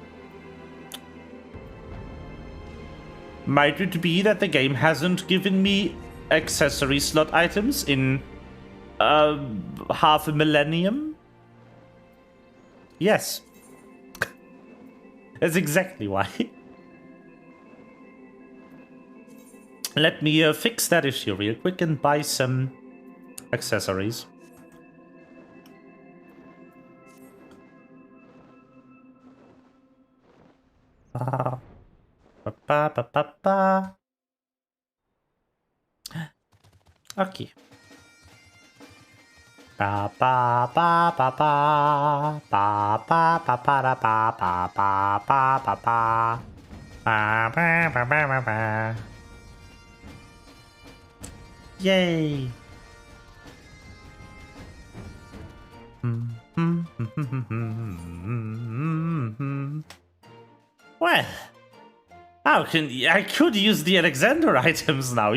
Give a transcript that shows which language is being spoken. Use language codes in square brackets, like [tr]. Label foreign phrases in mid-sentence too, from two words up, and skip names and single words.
[en] Might it be that the game hasn't given me accessory slot items in half a millennium? Yes. That's exactly why. Let me fix that issue real quick and buy some accessories. Okay. Ba ba ba ba ba ba ba ba ba ba ba ba ba ba ba ba ba ba ba. Yay! Well, I could use the Alexander items now.